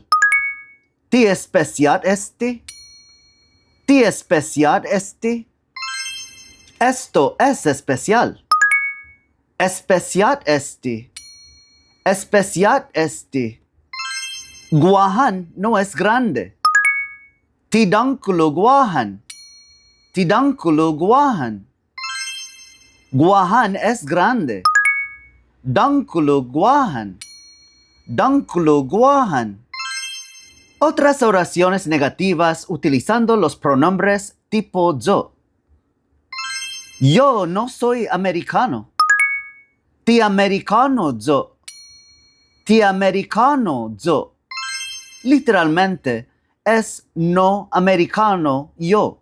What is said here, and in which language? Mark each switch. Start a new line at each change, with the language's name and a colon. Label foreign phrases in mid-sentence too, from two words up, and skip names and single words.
Chamorro: Ti especial este. Ti especial este.
Spanish: Esto es especial.
Chamorro: Especial este. Especial este.
Spanish: Guahan no es grande.
Chamorro: Tidankulo guahan. Tidankulo guahan.
Spanish: Guahan es grande.
Chamorro: Dankulo guahan. Dankulo guahan.
Spanish: Otras oraciones negativas utilizando los pronombres tipo yo. Yo no soy americano.
Chamorro: Ti americano yo. Ti americano yo.
Spanish: Literalmente es no americano yo.